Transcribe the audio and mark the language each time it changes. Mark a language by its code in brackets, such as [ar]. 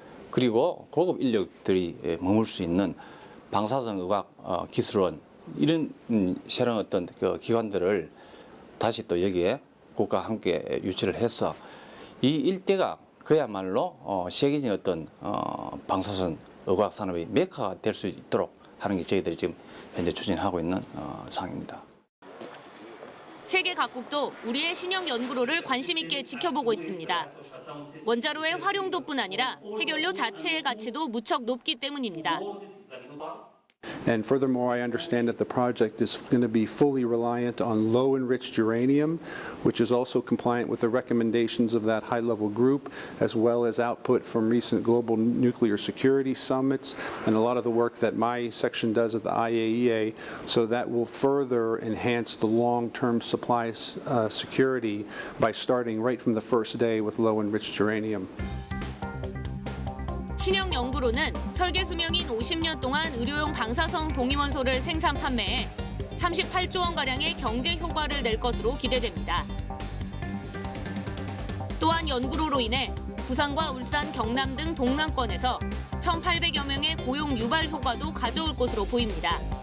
[ko] 그리고 고급 인력들이 머물 수 있는 방사선 의학 기술원 이런 새로운 어떤 그 기관들을 다시 또 여기에 국가와 함께 유치를 해서 이 일대가 그야말로 세계적인 어떤 방사선 의학 산업의 메카가 될 수 있도록 하는 게 저희들이 지금 현재 추진하고 있는 상황입니다. 세계 각국도 우리의 신형 연구로를 관심 있게 지켜보고 있습니다. 원자로의 활용도뿐 아니라 해결료 자체의 가치도 무척 높기 때문입니다. [en] And furthermore, I understand that the project is going to be fully reliant on low enriched uranium, which is also compliant with the recommendations of that high-level group, as well as output from recent global nuclear security summits and a lot of the work that my section does at the IAEA. So that will further enhance the long-term supply security by starting right from the first day with low enriched uranium. [ko] 신형 연구로는 설계 수명인 50년 동안 의료용 방사성 동위원소를 생산 판매해 38조 원가량의 경제 효과를 낼 것으로 기대됩니다. 또한 연구로로 인해 부산과 울산, 경남 등 동남권에서 1,800여 명의 고용 유발 효과도 가져올 것으로 보입니다.